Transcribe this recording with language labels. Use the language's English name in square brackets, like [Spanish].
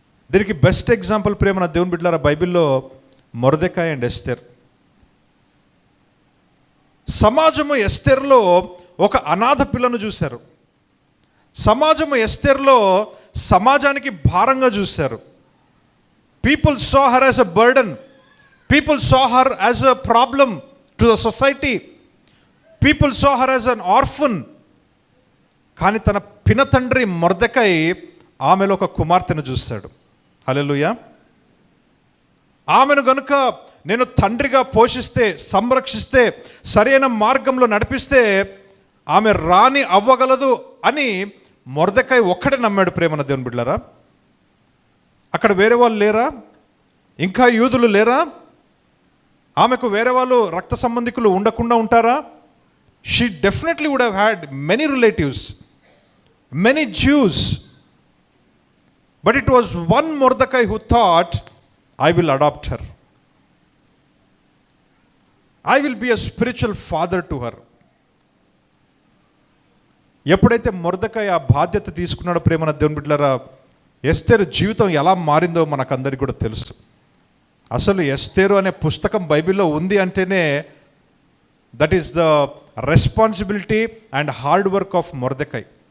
[Telugu] దీనికి best example ప్రేమ దేవుని బిడ్డలారా, బైబిల్లో మొర్దెకాయ్ అండ్ ఎస్తేర్. సమాజము ఎస్తేర్లో ఒక అనాథ పిల్లను చూశారు. సమాజము ఎస్తేర్లో సమాజానికి భారంగా చూశారు. [English] People saw her as a burden. People saw her as a problem to the society. People saw her as an orphan. [Telugu] కానీ తన పినతండ్రి మొర్దెకాయ్ ఆమెలో ఒక కుమార్తెను చూశాడు. హల్లెలూయా. ఆమెను గనుక నేను తండ్రిగా పోషిస్తే, సంరక్షిస్తే, సరైన మార్గంలో నడిపిస్తే ఆమె రాణి అవ్వగలదు అని మొర్దెకాయ్ ఒక్కడే నమ్మాడు ప్రేమన దేవుని బిడ్డలారా. అక్కడ వేరే వాళ్ళు లేరా? ఇంకా యూదులు లేరా? ఆమెకు వేరే వాళ్ళు రక్త సంబంధికులు ఉండకుండా ఉంటారా? [English] She definitely would have had many relatives, many Jews. But it was one Mordecai who thought, I will adopt her. I will be a spiritual father to her. [Telugu] ఎప్పుడైతే మొర్దెకాయ్ ఆ బాధ్యత తీసుకున్నాడో ప్రేమన దేవుని బిడ్డలారా, ఎస్తేరు జీవితం ఎలా మారిందో మనకందరికీ కూడా తెలుసు. అసలు ఎస్తేరు అనే పుస్తకం బైబిల్లో ఉంది అంటేనే [English] That is the responsibility and hard work of Mordecai.